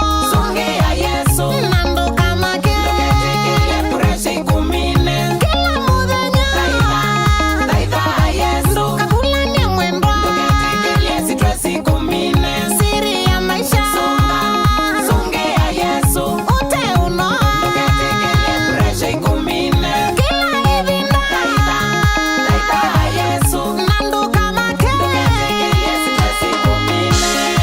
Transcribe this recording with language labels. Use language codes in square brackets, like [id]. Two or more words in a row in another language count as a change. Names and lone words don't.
[kam] Songe ya Yesu. Nando kama ke. Nduke tikilie pureshi kumine. Kila muthenya. Thaitha, thaitha Yesu. Nduka kula ni mwendo. Nduke tikilie sitwesi kumine. [sw] Siri ya maisha. [kam] Songa, songe ya Yesu. Ute uno. Nduke tikilie pureshi kumine. Kila ivinda. Thaitha, thaitha Yesu. Nando kama ke. Nduke tikilie sitwesi kumine.